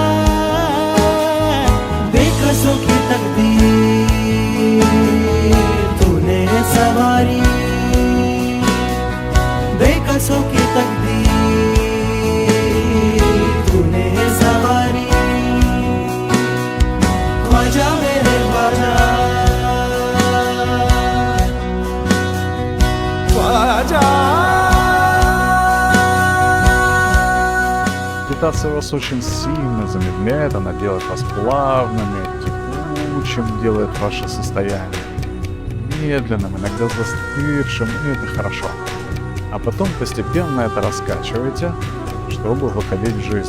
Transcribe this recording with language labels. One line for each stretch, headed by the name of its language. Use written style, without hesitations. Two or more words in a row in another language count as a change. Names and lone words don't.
Hindi: बेकसों की तकदीर तूने सवारी बेकसों की तकदीर तूने सवारी ख्वाजा मेरे ख्वाजा ख्वाजा
Russian: Медитация вас очень сильно замедляет, она делает вас плавными, текучим, делает ваше состояние медленным, иногда застывшим, и это хорошо. А потом постепенно это раскачиваете, чтобы выходить в жизнь.